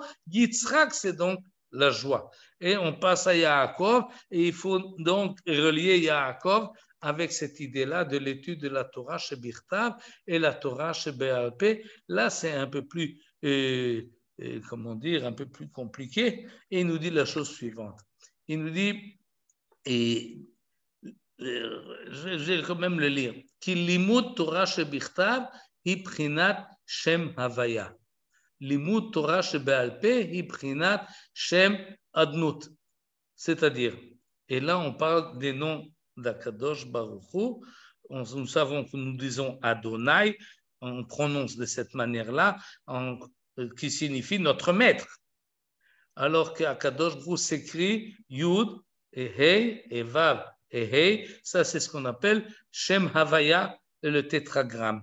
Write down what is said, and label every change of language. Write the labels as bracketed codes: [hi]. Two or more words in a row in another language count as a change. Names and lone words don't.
[fr] Yitzhak, c'est donc la joie. Et on passe à Yaakov, et il faut donc relier Yaakov avec cette idée-là de l'étude de la Torah chez Birtav et la Torah chez [he] בעל פה. [fr] Là, c'est un peu plus, comment dire, un peu plus compliqué. Et il nous dit la chose suivante. Il nous dit, et je vais quand même le lire, [he] כי לימוד תורה שבכתב היא בחינת שם הויה. לימוד תורה שבעל פה היא בחינת שם אדנות. [fr] C'est-à-dire, et là on parle des noms d' [he] הקדוש ברוך הוא. [fr] Nous savons que nous disons Adonai, on prononce de cette manière-là, qui signifie notre maître. Alors qu' [he] הקדוש ברוך הוא [fr] s'écrit Yud et Hey et Vav et Hey, ça c'est ce qu'on appelle [he] שם הויה, [fr] le tétragramme.